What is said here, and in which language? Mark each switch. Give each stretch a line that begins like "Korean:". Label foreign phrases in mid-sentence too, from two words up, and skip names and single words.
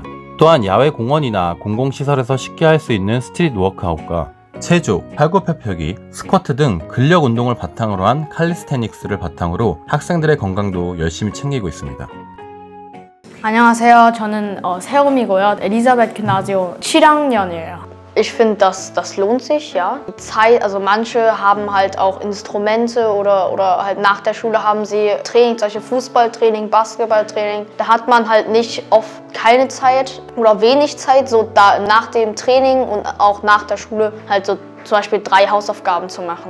Korean: 또한 야외 공원이나 공공시설에서 쉽게 할 수 있는 스트릿 워크아웃과 체조, 팔굽혀펴기, 스쿼트 등 근력 운동을 바탕으로 한 칼리스테닉스를 바탕으로 학생들의 건강도 열심히 챙기고 있습니다. 안녕하세요. 저는 세롬이고요. 엘리자베스 김나지움 7학년이에요.
German: Ich finde, das lohnt sich, ja. Die Zeit, also manche haben halt auch Instrumente oder halt nach der Schule haben sie Training, solche Fußballtraining, Basketballtraining. Da hat man halt nicht oft keine Zeit oder wenig Zeit, so da nach dem Training und auch nach der Schule halt so zum Beispiel 3 Hausaufgaben zu machen.